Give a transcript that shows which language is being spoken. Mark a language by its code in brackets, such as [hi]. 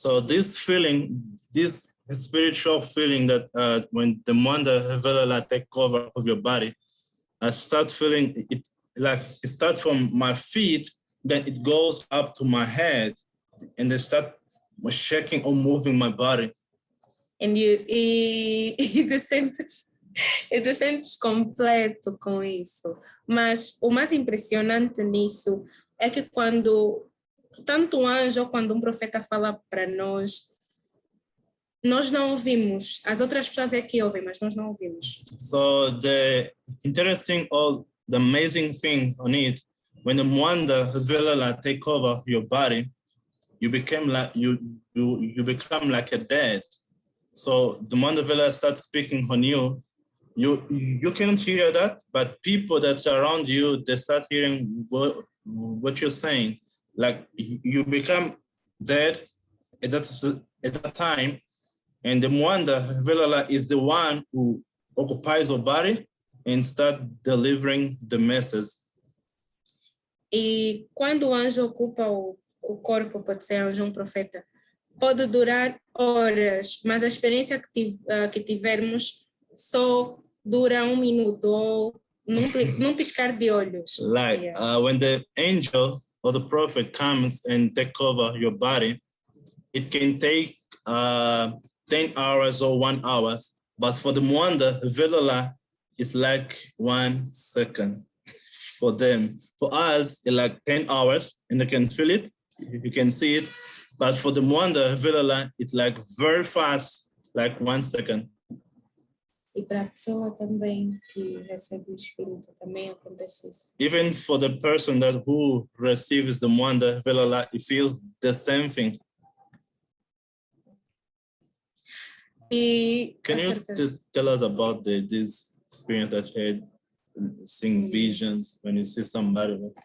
[en] So this feeling, this spiritual feeling that when the Manda Velala take over of your body, I start feeling it like it starts from my feet, then it goes up to my head, and they start shaking or moving my body. [pt] And e te sentes completo com isso. Mas o mais impressionante nisso é que quando tanto um anjo ou quando um profeta fala para nós não ouvimos. As outras pessoas é que ouvem, mas nós não ouvimos. [en] So the interesting or the amazing thing on it, when the Mwanda Velala take over your body, you become like you become like a dead. So the Mwanda Velala starts speaking on you. You can't hear that, but people that are around you, they start hearing what you're saying. Like you become dead at that time, and the Mwanda Velala is the one who occupies your body and start delivering the message. [pt] E quando o anjo ocupa o corpo, pode ser anjo, um profeta, pode durar horas, mas a experiência que tivermos só dura 1 minuto ou num piscar de olhos. [en] Like when the angel or the prophet comes and take over your body, it can take 10 hours or 1 hour, but for the Mwanda Velala, it's like 1 second for them. For us, it's like 10 hours, and you can feel it, you can see it, but for the Mwanda Velala, it's like very fast, like 1 second. [pt] E para a pessoa também que recebe o Espírito também acontece isso. [en] Even for the person who receives the Mwanda Velala, it feels the same thing. Can you tell us about this experience that you had, seeing visions when you see somebody?